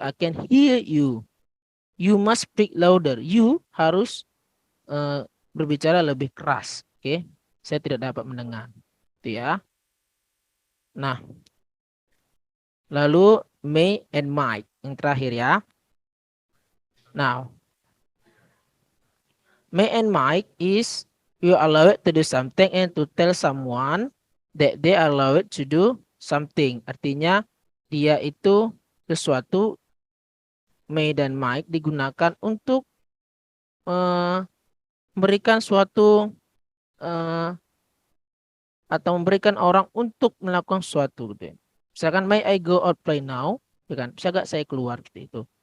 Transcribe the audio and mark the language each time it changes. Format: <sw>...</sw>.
<en>I can hear you. You must speak louder.</en> <id>You harus berbicara lebih keras. Oke, saya tidak dapat mendengar. Itu ya. Nah, lalu</id> <en>may and might</en> <id>yang terakhir ya.</id> <en>Now, may and might is you allow it to do something and to tell someone that they are allowed to do something.</en> <id>Artinya dia itu sesuatu, may dan might digunakan untuk memberikan suatu atau memberikan orang untuk melakukan sesuatu gitu ya. Misalkan</id> <en>may I go out play now,</en> <id>ya kan? Bisa gak saya keluar gitu itu.</id>